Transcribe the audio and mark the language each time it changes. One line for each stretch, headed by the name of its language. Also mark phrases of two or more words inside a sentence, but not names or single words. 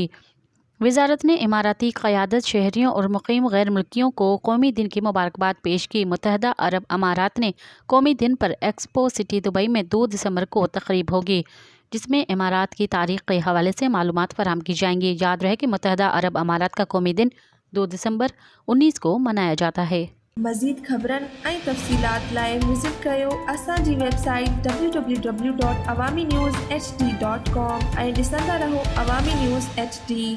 Urdu: وزارت نے اماراتی قیادت، شہریوں اور مقیم غیر ملکیوں کو قومی دن کی مبارکباد پیش کی۔ متحدہ عرب امارات نے قومی دن پر ایکسپو سٹی دبئی میں 2 دسمبر کو تقریب ہوگی، جس میں امارات کی تاریخ کے حوالے سے معلومات فراہم کی جائیں گی۔ یاد رہے کہ متحدہ عرب امارات کا قومی دن 2 دسمبر 19 کو منایا جاتا ہے۔
Sindhi: مزید خبرن ऐं तफ़सीलात लाइ विज़िट कयो असांजी वेबसाइट www.awamiNewsHD.com ऐं ॾिसंदा रहो अवामी न्यूज़ HD।